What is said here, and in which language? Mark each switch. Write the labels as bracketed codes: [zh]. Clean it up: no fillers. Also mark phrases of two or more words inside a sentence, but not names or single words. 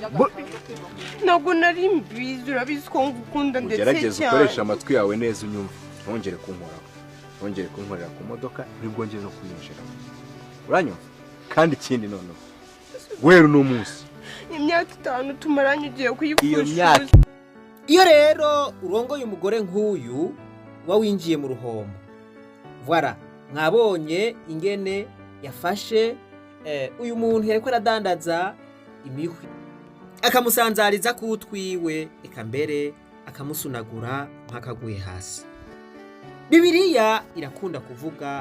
[rw] ntabwo nari mbizi urabizi ko ngukunda ndetse cyane ugerageze ukoresha amatwi yawe neza unyumva ntongere kunkoraho ntongere kunkorera ku modoka ntibwongere no kuyinjiramo uranyumva kandi ikindi noneho guhera uno munsi imyaka 5 tumaranye ugiye kuyipfusha [rn] iyo rero urongoye umugore nk'uyu winjiye mu ruhombo voilà mwabonye ingene yafashe uyu muntu yariko aradandaza imihwi akamusanzariza kutwiwe eka mbere akamusunagura nk'akaguye hasi Bibiliya irakunda kuvuga